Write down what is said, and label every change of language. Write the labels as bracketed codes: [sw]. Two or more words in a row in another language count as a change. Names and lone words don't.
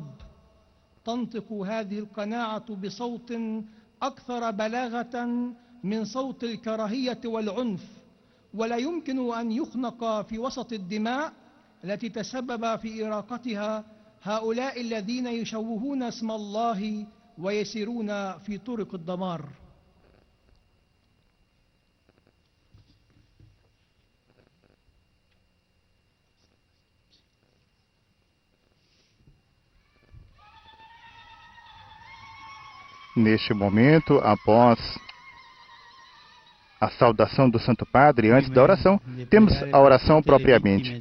[ar] تنطق هذه القناعة بصوت أكثر بلاغة من صوت الكراهية والعنف، ولا يمكن أن يخنق في وسط الدماء التي تسبب في إراقتها هؤلاء الذين يشوهون اسم الله ويسيرون في طرق الدمار. [pt] Neste momento, após a saudação do Santo Padre, antes da oração, temos a oração propriamente.